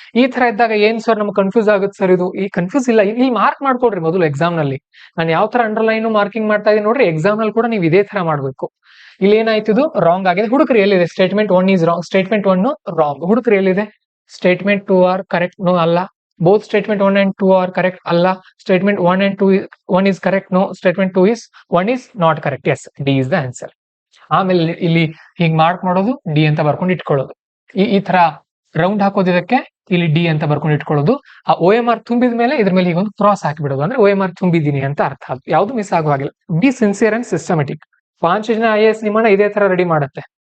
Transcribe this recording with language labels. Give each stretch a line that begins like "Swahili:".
Kannada: ಈ ತರ ಇದ್ದಾಗ ಏನ್ ಸರ್ ನಮ್ಗೆ ಕನ್ಫ್ಯೂಸ್ ಆಗುತ್ತೆ ಸರ್, ಇದು ಈ ಕನ್ಫ್ಯೂಸ್ ಇಲ್ಲ, ಇಲ್ಲಿ ಮಾರ್ಕ್ ಮಾಡ್ಕೊಡ್ರಿ ಮೊದಲು ಎಕ್ಸಾಮ್ ನಲ್ಲಿ. ನಾನು ಯಾವ ತರ ಅಂಡರ್ಲೈನ್ ಮಾರ್ಕಿಂಗ್ ಮಾಡ್ತಾ ಇದೀನಿ ನೋಡ್ರಿ, ಎಕ್ಸಾಮ್ ನಲ್ಲಿ ಕೂಡ ನೀವು ಇದೇ ತರ ಮಾಡ್ಬೇಕು. ಇಲ್ಲಿ ಏನಾಯ್ತು, ಇದು ರಾಂಗ್ ಆಗಿದೆ. ಹುಡುಕ್ರಿ ಎಲ್ಲಿದೆ
English: statement 1 is wrong,
Kannada: statement 1 wrong. ಹುಡುಕ್ರಿ ಎಲ್ಲಿದೆ.
English: Statement 2 are correct, no ಅಲ್ಲ. Both statement 1 and 2 are correct, ಅಲ್ಲ. Statement 1 and 2 1 is correct, no. Statement 1 is not correct, yes, D is the answer.
Kannada: ಆಮೇಲೆ ಇಲ್ಲಿ ಹೀಗ್ ಮಾರ್ಕ್ ಮಾಡೋದು, ಡಿ ಅಂತ ಬರ್ಕೊಂಡು ಇಟ್ಕೊಳ್ಳೋದು. ಈ ತರ ರೌಂಡ್ ಹಾಕೋದಿದಕ್ಕೆ ಇಲ್ಲಿ ಡಿ ಅಂತ ಬರ್ಕೊಂಡು ಇಟ್ಕೊಳ್ಳೋದು. ಆ OMR ತುಂಬಿದ ಮೇಲೆ ಇದ್ರ ಮೇಲೆ ಈಗ ಒಂದು ಕ್ರಾಸ್ ಹಾಕಿಬಿಡೋದು, ಅಂದ್ರೆ OMR ತುಂಬಿದೀನಿ ಅಂತ ಅರ್ಥ. ಅದು ಯಾವ್ದು miss ಆಗುವಾಗಿಲ್ಲ.
English: Be sincere and systematic.
Kannada: 5 ಜನ IAS ನಿಮ್ಮನ್ನ ಇದೇ ತರ ರೆಡಿ ಮಾಡುತ್ತೆ.